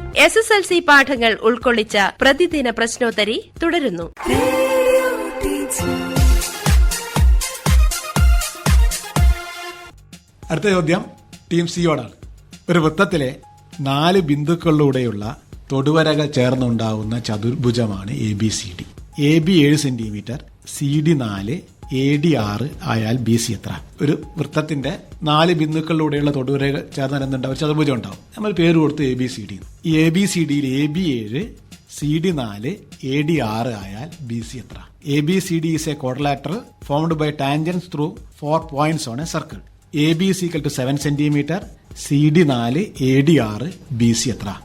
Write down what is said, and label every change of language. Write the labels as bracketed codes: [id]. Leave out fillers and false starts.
[ml] SSLC പാഠങ്ങൾ ഉൾക്കൊള്ളിച്ച പ്രതിദിന പ്രശ്നോത്തരി തുടരുന്നു. റേഡിയോ ടീച്ചർ അടുത്ത ചോദ്യം ടീം സിയോടാണ്. ഒരു വൃത്തത്തിലെ 4 ബിന്ദുക്കളിലൂടെയുള്ള തൊടുവരകൾ ചേർന്നുണ്ടാവുന്ന ചതുർഭുജമാണ് ABCD. AB 7 centimetre, CD 4, AD 6 ആയാൽ BC എത്ര? ഒരു വൃത്തത്തിന്റെ 4 ബിന്ദുക്കളിലൂടെയുള്ള തൊടുവരകൾ ചേർന്നാൽ എന്തുണ്ടാവും? ചതുർഭുജം ഉണ്ടാവും. നമ്മൾ പേര് കൊടുത്ത് ABCD. ഈ ABCDയിൽ AB 7, CD 4, AD 6 ആയാൽ BC എത്ര? [en] ABCD is a quadrilateral formed by tangents through 4 points on a circle. AB is equal to 7 centimetre, CD 4, AD 6, BC എത്ര?